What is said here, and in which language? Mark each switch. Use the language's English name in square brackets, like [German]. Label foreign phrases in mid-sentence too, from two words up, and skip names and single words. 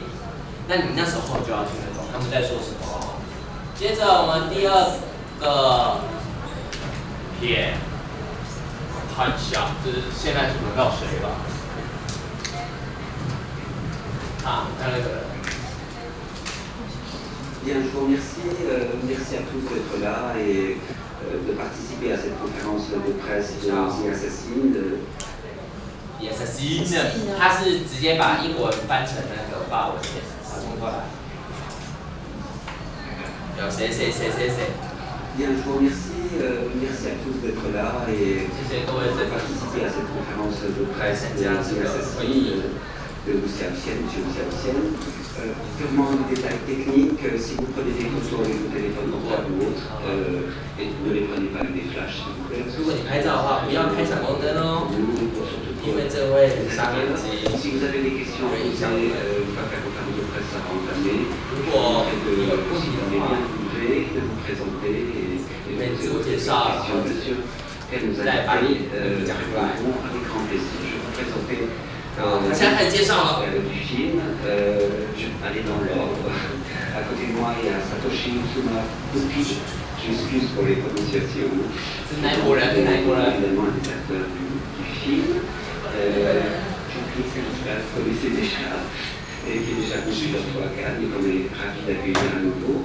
[Chinese] 那你那时候就要听得懂他们在说什么。接着我们第二个片，看一下，就是现在是轮到谁了？啊，看那个人。 [French] Bien, je vous remercie. Merci à tous d'être là et de participer à cette conférence de presse de The Assassin. The Assassin， [Chinese] 他是直接把英文翻成那个法文的，从头来。有谁？ [French] Bien, je vous remercie. Merci à tous d'être là et de participer à cette conférence de presse de The Assassin. De Monsieur purement des détails techniques, si vous prenez des photos avec vos téléphones portables ou autres, et ne les prenez pas avec des flashs, s'il vous plaît. [Chinese] 如果你拍照的话，不要开闪光灯哦，因为这会杀面积。 [French] Si vous avez des questions à poser, une fois que la conférence de presse sera entamée, [Chinese] 如果你有问题的话， [French] de vous présenter et de poser vos questions, bien sûr. Et nous allons avec grand plaisir. Je vais vous présenter. [Chinese] 现在开始介绍了。 [French] Du film, je vais aller dans l'ordre. À côté de moi, il y a Satoshi Tsumabuki. J'excuse pour les prononciations. Évidemment, un des acteurs du film. Jean-Claude, que j'espère que vous connaissez déjà, et qui est déjà connu plusieurs fois à Cannes, et qu'on est ravis d'accueillir à nouveau.